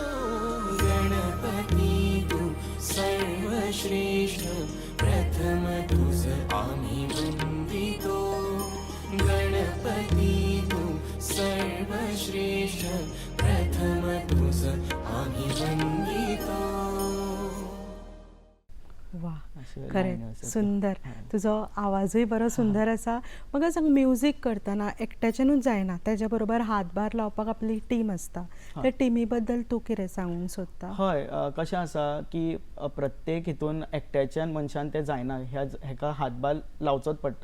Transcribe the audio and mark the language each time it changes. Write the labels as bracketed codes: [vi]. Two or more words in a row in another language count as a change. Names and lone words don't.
[mr] गणपती तू सर्वश्रेष्ठ, प्रथम तुझ आम्ही वंदितो. गणपती तू सर्वश्रेष्ठ, प्रथम तुझ आम्ही वंदितो. वा, [kok] खरें सुंदर. तुजो आवाजूय बरो सुंदर आसा. म्हाका सांग, म्युजीक करतना एकट्याच्यानूच जायना, तेज्या बरोबर हातभार लावपाक आपली टीम आसता. त्या टिमी बद्दल तूं कितें सांगूंक सोदता? हय, कशें आसा की प्रत्येक हितून एकट्याच्यान मनशान तें जायना, हेका हातभार लावचोच पडटा.